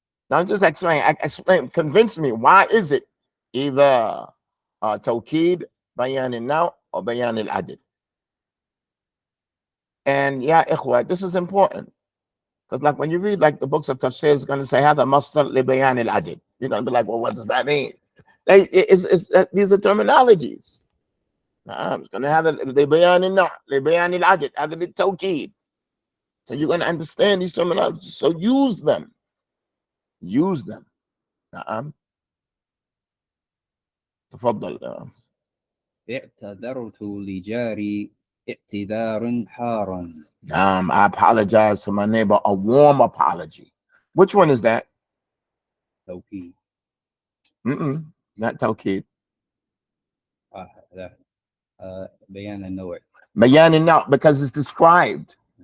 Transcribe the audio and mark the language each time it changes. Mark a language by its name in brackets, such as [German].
[English] Now just explain, convince me. Why is it either tawkid, bayan al-naw, or bayan al-adad? And yeah, ikhwa, this is important. Because like when you read like the books of tafsir, it's going to say [Arabic] هذا مصدر لبيان العدد. [English] You're going to be like, well, what does that mean? These are terminologies. It's going to have [Arabic] لبيان النوع, لبيان العدد, هذا للتوكيد. [English] So you're going to understand these terminologies. So use them. Use them. [Arabic] تفضل. اعتذرت لجاري اعتذارا حارا. [English] I apologize to my neighbor, a warm apology. Which one is that? [Arabic] توكيد. [English] Not tawkid. [Arabic] لا. بيان النوع. بيان النوع, [English] because it's described.